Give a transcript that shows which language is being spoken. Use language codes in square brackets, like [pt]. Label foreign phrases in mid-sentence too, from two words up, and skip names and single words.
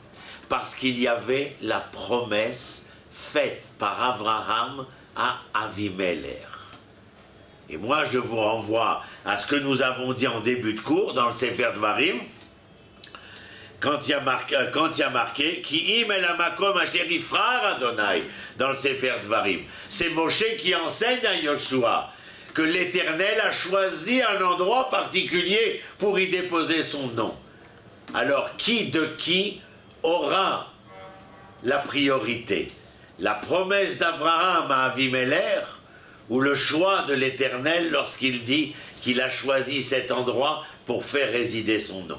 [fr] Parce qu'il y avait la promesse faite par Abraham à Avimelech. Et moi, je vous renvoie à ce que nous avons dit en début de cours dans le [he] ספר דברים, [fr] quand il y a marqué [he] כי אם אל המקום אשר יבחר ה [fr] dans le [he] ספר דברים. [fr] C'est Moshe qui enseigne à Yoshua que l'Éternel a choisi un endroit particulier pour y déposer son nom. Alors qui aura la priorité? La promesse d'Abraham à Avimelech ou le choix de l'Éternel lorsqu'il dit qu'il a choisi cet endroit pour faire résider son nom?